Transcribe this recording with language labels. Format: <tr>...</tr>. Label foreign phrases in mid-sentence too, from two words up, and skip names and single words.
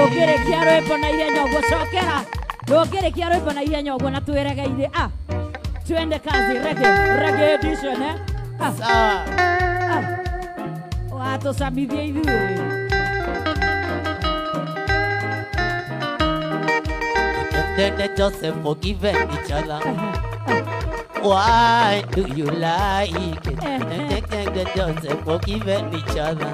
<ki>Ndũngĩrĩkia rwĩmbo na ihenya ũguo cokera. Ndũngĩrĩkia rwĩmbo na ihenya ũguo na twĩregeire.</ki> <sw>Twende kazi</sw> <en>reggae edition</en> <sw>Sawa.</sw> <ki>Watũcamithia ithuĩ.</ki> <en>Then Joseph forgiven each other. Why do you like it? Then Joseph forgiven each other.</en>